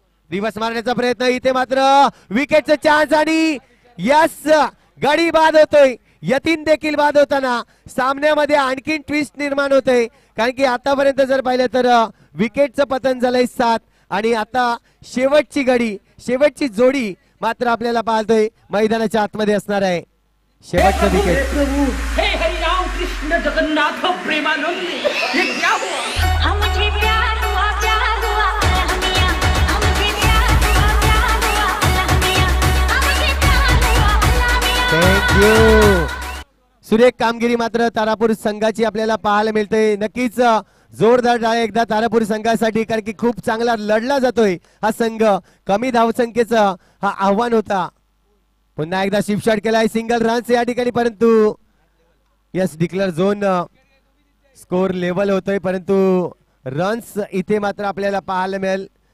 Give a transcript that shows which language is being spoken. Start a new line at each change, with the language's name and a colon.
Marathi: दिवस मारण्याचा प्रयत्न, इथे मात्र विकेटचा चान्स आणि यस गडी बाद होतोय. यतीन देखील बाद होताना सामन्यामध्ये आणखीन ट्विस्ट निर्माण होते, कारण की आतापर्यंत जर पाहिलं तर विकेटचं पतन झालंय 7 आणि आता शेवटची गडी, शेवटची जोडी मात्र आपल्याला पाहतोय मैदानाच्या आतमध्ये असणार आहे. शेवटचं हे विकेट.
Hindi: प्रभु, हे हरिराम कृष्ण जगन्नाथ प्रेमानंद, ये क्या हुआ? हमसे प्यार हुआ अलहमिया, हमसे प्यार हुआ अलहमिया, हमसे प्यार हुआ अलहमिया.
English: Thank you.
Marathi: सुरेख कामगिरी मात्र तारापूर संघाची आपल्याला पाहायला मिळते. नक्कीच जोरदार टाळ्या एकदा तारापूर संघासाठी, कारण की खूप चांगला लढला जातोय हा संघ. कमी धावसंख्येचं हा आव्हान होता. पुन्हा एकदा शिफ्ट शॉट केलाय, सिंगल रन्स या ठिकाणी, परंतु yes declare zone score level होतोय, परंतु रन्स इथे मात्र आपल्याला पाहायला मिळेल.